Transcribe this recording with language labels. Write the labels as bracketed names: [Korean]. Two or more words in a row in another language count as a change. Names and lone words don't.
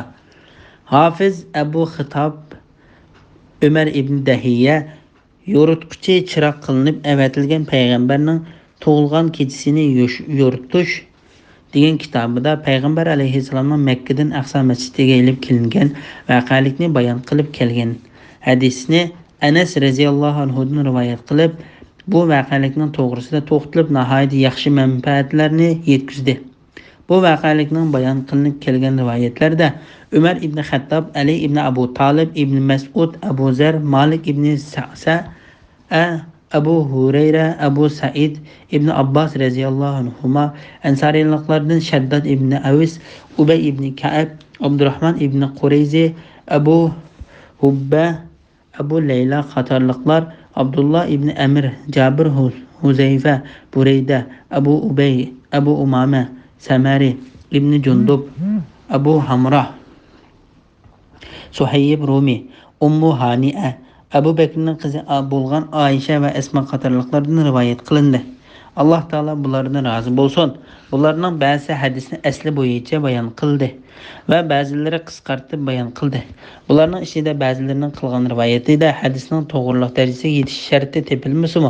[Uzbek] Hafiz Abu Xitob Umar ibn Dahiya yoritquchi chiroq qilinib avatilgan payg'ambarning tug'ilgan kechasini yoritish degan kitobida payg'ambar alayhissalomning Makkadan Aqsa masjidiga elib kelingan voqealikni bayon qilib kelgan. Hadisni Anas radhiyallohu anhudan rivoyat qilib, bu voqealikning to'g'risida to'xtalib nihoyat yaxshi manfaatlarni yetkazdi. Bu voqealikning bayon qilinib kelgan rivoyatlarda Umar ibn Xattob, Ali ibn Abu Talib, ibn Mas'ud, Abu Zar, Malik ibn Sa'sa, Abu Hurayra, Abu Sa'id ibn Abbas [Arabic] رضي الله عنهما, [Uzbek] Ansariliklardan Shaddad ibn Avis, Ubay ibn Ka'ab, Abdurrahman ibn Qurayzi, Abu Hubba, Abu Layla qatorliqlar, Abdullah ibn Amir, Jabir, Huzayfa, Burayda, Abu Ubay, Abu Umama, Samari ibn Jundub, Abu Hamra, Suhayb Rumi, Ummu Hani'a, Abu Bakrning qizi bo'lgan Aisha va Asma qatorliqlardan rivoyat qilindi. Alloh taolo bulardan rozi bo'lsin. Bularning ba'zi hadisni asli bo'yicha bayon qildi va ba'zilari qisqartib bayon qildi. Bularning ichida ba'zilarining qilgan rivoyatida hadisning to'g'riliq darajasiga yetish sharti tepilmasimi?